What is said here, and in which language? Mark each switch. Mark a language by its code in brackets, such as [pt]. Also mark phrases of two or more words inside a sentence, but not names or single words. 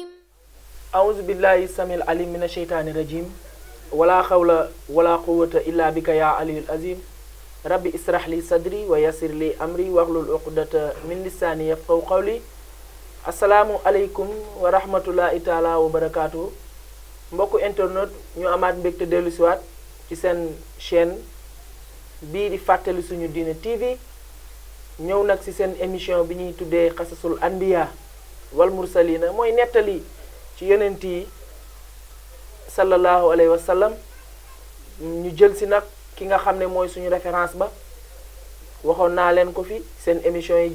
[ar] أعوذ بالله السميع العليم من الشيطان الرجيم ولا حول ولا قوة إلا بك يا علي العظيم ربي اسرح لي صدري ويسر لي أمري واحلل عقدة من لساني يفقهوا قولي السلام عليكم ورحمة الله تعالى وبركاته [wo] mbokku internet ñu amaat mbégte dellu si waat ci seen chaîne bii di fàttali suñu diine TV ñëw nag si seen émission bi ñuy tuddee xasasul anbiya wal mursalina mooy nettali ci yonent yi [ar] صلى الله عليه وسلم [wo] ñu jël si nag ki nga xam ne mooy suñu référence ba waxoon naa leen ko fi seen émission yi